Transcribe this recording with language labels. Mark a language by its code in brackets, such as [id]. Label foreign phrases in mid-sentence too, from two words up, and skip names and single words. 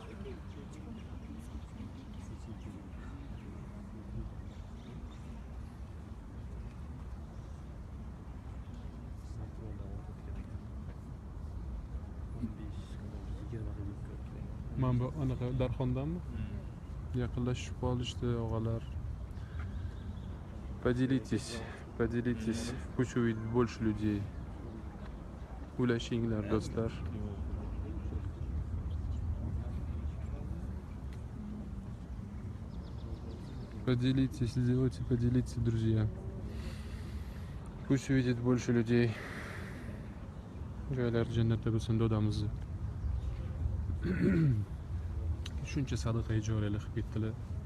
[uz] Mana bu anaqa Darxondanmi? Yaqinlashib qolishdi og'alar. [ru] Поделитесь. Пусть увидит больше людей. [uz] Ulashinglar do'stlar. [ru] Поделитесь, друзья. Пусть увидит больше людей. [uz] Joylar jannatda bo'lsin dodamizni. Shuncha sadaqa joriyalar qilib ketdilar.